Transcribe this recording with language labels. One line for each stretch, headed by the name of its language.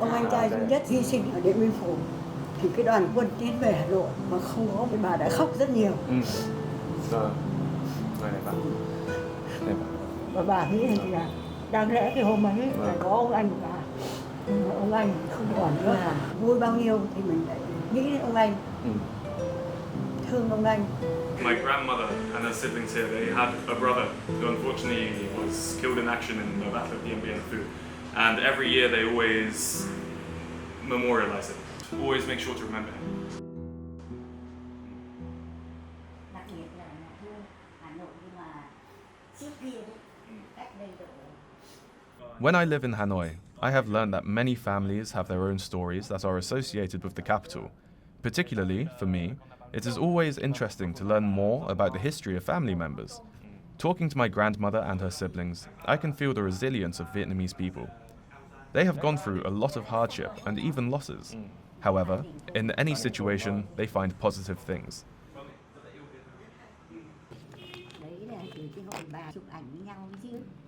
Vietnamese: Ông anh trai duy nhất hy sinh ở Điện Biên Phủ. Thì cái đoàn quân tiến về Hà Nội mà không có thì bà đã khóc rất nhiều. Và bà nghĩ là đáng lẽ cái hôm ấy phải có ông anh của bà, nhưng mà ông anh không còn nữa. Vui bao nhiêu thì mình lại nghĩ đến ông anh, thương ông anh.
English: My grandmother and her siblings here, they had a brother who unfortunately was killed in action in the Battle of Dien Bien Phu. And every year they always memorialize it, always make sure to remember him.
Vietnamese: Đặc biệt là thương Hà Nội nhưng mà trước kia đấy, cách đây độ.
English: When I live in Hanoi, I have learned that many families have their own stories that are associated with the capital. Particularly, for me, it is always interesting to learn more about the history of family members. Talking to my grandmother and her siblings, I can feel the resilience of Vietnamese people. They have gone through a lot of hardship and even losses. However, in any situation, they find positive things.
Vietnamese: Đấy là từ cái hội bà chụp ảnh với nhau chứ.